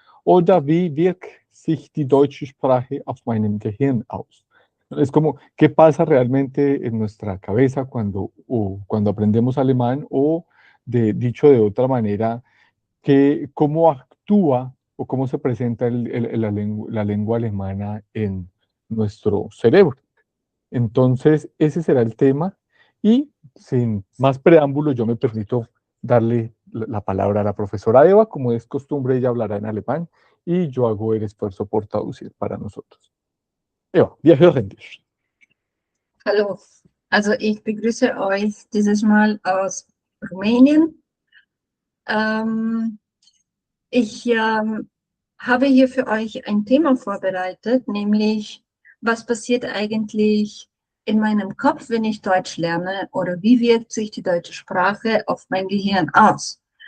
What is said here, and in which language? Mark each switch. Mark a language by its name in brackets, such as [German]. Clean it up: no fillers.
[German] Oder wie wirkt sich die deutsche Sprache auf meinem Gehirn aus? [Spanish] Es como, ¿qué pasa realmente en nuestra cabeza cuando aprendemos alemán? O, dicho de otra manera, ¿cómo actúa o cómo se presenta la lengua alemana en nuestro cerebro? Entonces, ese será el tema y sin más preámbulo, yo me permito darle la palabra a la profesora Eva. Como es costumbre, ella hablará en alemán y yo hago el esfuerzo por traducir para nosotros. [German] Eva, wir hören dich. Hallo, also ich begrüße euch dieses Mal aus Rumänien. Ich habe hier für euch ein Thema vorbereitet, nämlich was passiert eigentlich in meinem Kopf, wenn ich Deutsch lerne, oder wie wirkt sich die deutsche Sprache auf mein Gehirn aus?